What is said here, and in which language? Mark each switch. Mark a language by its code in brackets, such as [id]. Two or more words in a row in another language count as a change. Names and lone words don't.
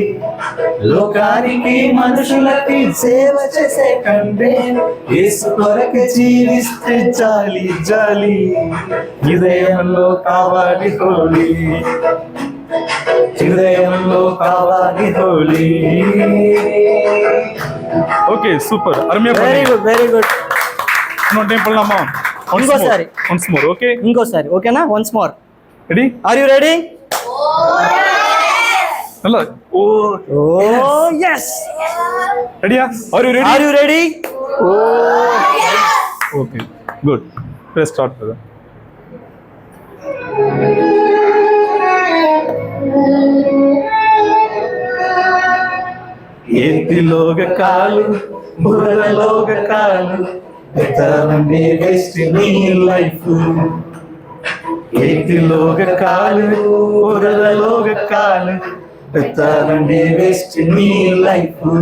[te] లోకానికి మనుషులకి సేవ చేసే కంటే యేసు కొరకు జీవిస్తే జాలి జాలి. హృదయంలో కావాలి హోలీ, హృదయంలో కావాలి హోలీ. [en] okay super, అరుமையா very good very good. [ta] இன்னொரு டைம் பண்ணலாமா? [te] ఇంకోసారి [en] once more, okay? [te] ఇంకోసారి ఓకేనా? [en] once more. [te] రెడీ? [en] are you ready? [ta] நல்லா ஓ [en] ఓ yes. [ta] ரெடியா? [en] Are you ready? Are you ready? Okay, good. Let's start with that. [te] ఏతిలోగ కాలు బురలోగ కాలు ఎత్తనండి వేస్ట్ నీ లైఫ్. ఏతిలోగ కాలు బురలోగ కాలు ఎత్తనండి వేస్ట్ నీ లైఫ్.